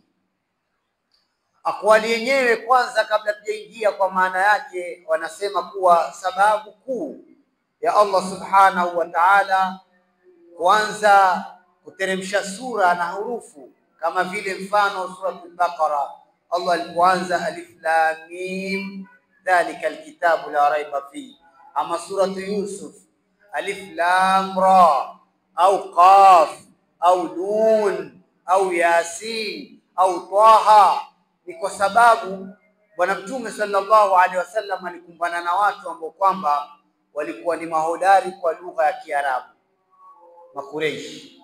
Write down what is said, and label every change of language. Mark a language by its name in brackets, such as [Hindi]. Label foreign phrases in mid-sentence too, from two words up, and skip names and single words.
[Swahili] Akwali yenyewe kwanza, kabla tujaingia kwa maana yake, wanasema kuwa sababu kuu ya Allah [Arabic] سبحانه وتعالى [Swahili] kwanza kuteremsha sura na hurufu, kama vile mfano suratul Baqara, Allah alipoanza [Arabic] ألف لام ميم ذلك الكتاب لا ريب في, [Swahili] ama suratu Yusuf [Arabic] ألف لام را [Swahili] au qaf au nun au yasin au taha, ni kwa sababu Bwana Mtume [Arabic] صلى الله عليه وسلم [Swahili] alikumbana na watu ambao kwamba walikuwa ni mahodari kwa lugha ya Kiarabu, Makureishi.